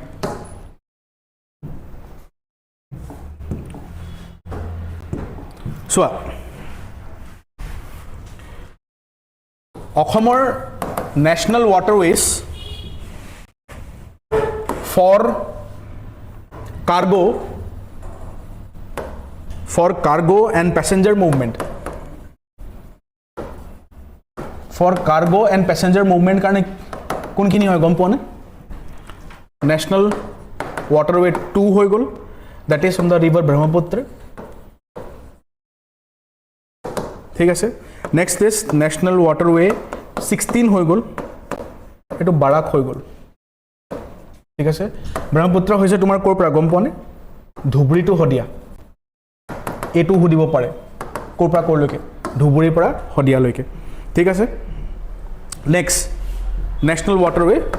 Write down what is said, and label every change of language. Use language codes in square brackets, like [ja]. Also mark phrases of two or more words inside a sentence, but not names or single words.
[as] চোৱা অসমৰ [en] national waterways [as] ফৰ [en] cargo and passenger movement [as] কাৰণে কোনখিনি হয় গম পোৱা নে [en] national waterway [as] 2 হৈ গ'ল [en] that is on the river [as] ব্ৰহ্মপুত্ৰ ঠিক আছে [en] next is national waterway [as] 16 হৈ গ'ল এইটো বাৰাক হৈ গ'ল ঠিক আছে ব্ৰহ্মপুত্ৰ হৈছে তোমাৰ ক'ৰ পৰা গম পোৱা নে ধুবুৰী টু শদিয়া এইটো সুধিব পাৰে ক'ৰ পৰা ক'লৈকে ধুবুৰীৰ পৰা শদিয়ালৈকে ঠিক আছে [en] next national waterway